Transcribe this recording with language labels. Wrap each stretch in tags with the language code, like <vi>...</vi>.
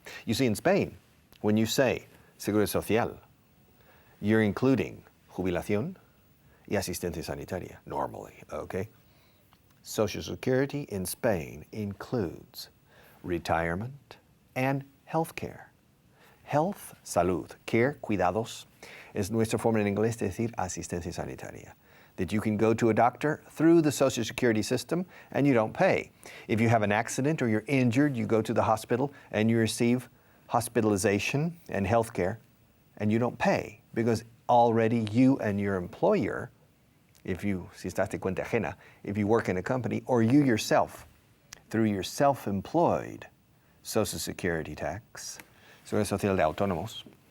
<en>You see, in Spain, when you say Seguridad Social, you're including jubilación y asistencia sanitaria, normally, okay? Social Security in Spain includes retirement and health care.</en> <es>Health, salud, care, cuidados, es nuestra forma en inglés de decir asistencia sanitaria.</es> <en>That you can go to a doctor through the Social Security system and you don't pay. If you have an accident or you're injured, you go to the hospital and you receive hospitalization and health care and you don't pay because already you and your employer, si estás de cuenta ajena, if you work in a company, or you yourself, through your self-employed Social Security tax, Seguridad Social de autónomos,</en>